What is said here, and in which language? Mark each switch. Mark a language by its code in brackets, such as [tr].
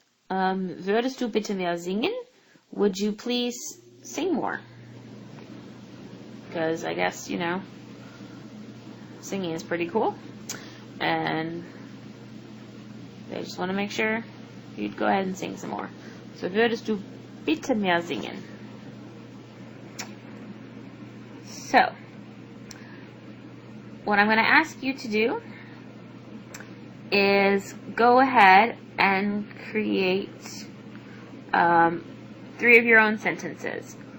[de] Würdest du bitte mehr singen? [en] Would you please sing more? Because I guess, singing is pretty cool. And they just want to make sure you'd go ahead and sing some more. [de] So, würdest du bitte mehr singen? [en] So, what I'm going to ask you to do is go ahead and create 3 of your own sentences.